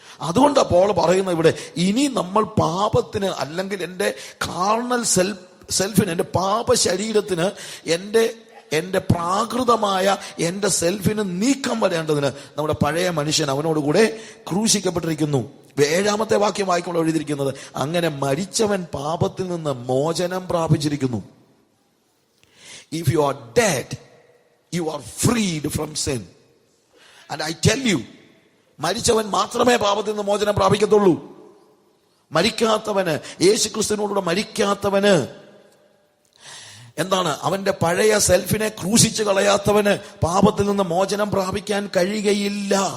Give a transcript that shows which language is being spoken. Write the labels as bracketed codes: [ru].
[ml] അതുകൊണ്ടാ പോൾ പറയുന്നത് ഇവിടെ, ഇനി നമ്മൾ പാപത്തിന്, അല്ലെങ്കിൽ എൻ്റെ കാർണൽ സെൽഫിന്, എൻ്റെ പാപ ശരീരത്തിന്, എൻ്റെ പ്രാകൃതമായ എൻ്റെ സെൽഫിന് നീക്കം വരേണ്ടതിന് നമ്മുടെ പഴയ മനുഷ്യൻ അവനോടുകൂടെ ക്രൂശിക്കപ്പെട്ടിരിക്കുന്നു. 7-ാമത്തെ വാക്യം വായിക്കുമ്പോൾ എഴുതിയിരിക്കുന്നത്, അങ്ങനെ മരിച്ചവൻ പാപത്തിൽ നിന്ന് മോചനം പ്രാപിച്ചിരിക്കുന്നു. [en] If you are dead, you are freed from sin. And I tell you, [ml] മരിച്ചവൻ മാത്രമേ പാപത്തിൽ നിന്ന് മോചനം പ്രാപിക്കത്തുള്ളൂ. മരിക്കാത്തവന്, യേശുക്രിസ്തുവിനോടുകൂടെ മരിക്കാത്തവന് എന്താണ്? അവന്റെ പഴയ സെൽഫിനെ ക്രൂശിച്ച് കളയാത്തവന് പാപത്തിൽ നിന്ന് മോചനം പ്രാപിക്കാൻ കഴിയുകയില്ല.